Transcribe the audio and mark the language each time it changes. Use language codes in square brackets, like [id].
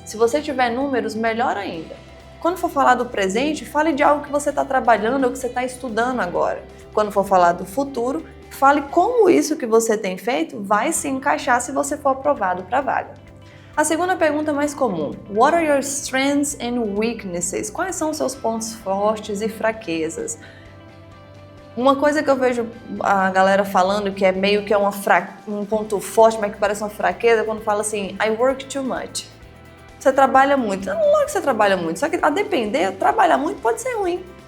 [pt] Se você tiver números, melhor ainda. Quando for falar do presente, fale de algo que você está trabalhando ou que você está estudando agora. Quando for falar do futuro, fale como isso que você tem feito vai se encaixar se você for aprovado para a vaga. A segunda pergunta mais comum. [en] What are your strengths and weaknesses? [pt] Quais são os seus pontos fortes e fraquezas? Uma coisa que eu vejo a galera falando que é meio que um ponto forte, mas que parece uma fraqueza, quando fala assim, [en] I work too much. [pt] Você trabalha muito. Não é que você trabalha muito, só que a depender, trabalhar muito pode ser ruim.